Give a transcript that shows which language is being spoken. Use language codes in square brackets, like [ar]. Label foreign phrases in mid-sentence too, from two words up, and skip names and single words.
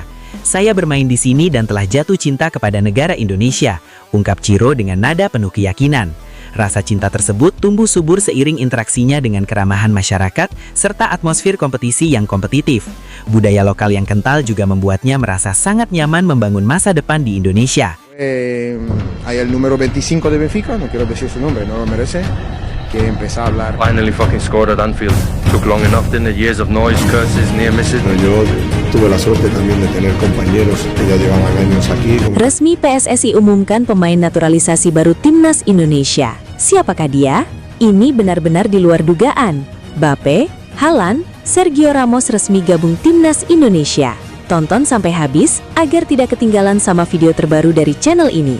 [id] Saya bermain di sini dan telah jatuh cinta kepada negara Indonesia, ungkap Ciro dengan nada penuh keyakinan. Rasa cinta tersebut tumbuh subur seiring interaksinya dengan keramahan masyarakat serta atmosfer kompetisi yang kompetitif. Budaya lokal yang kental juga membuatnya merasa sangat nyaman membangun masa depan di Indonesia. [es] Hay el número 25 de Benfica, no quiero decir su nombre, no lo merece, que empezó a hablar. [en] Finally fucking scored at Anfield. Took long enough, didn't it? Years of noise, curses, near misses. [es] Yo tuve la suerte también de tener compañeros que ya llevaban años aquí. [id] Resmi PSSI umumkan pemain naturalisasi baru timnas Indonesia. Siapakah dia? Ini benar-benar di luar dugaan. Mbappe, Haaland, Sergio Ramos resmi gabung timnas Indonesia. Tonton sampai habis agar tidak ketinggalan sama video terbaru dari channel ini.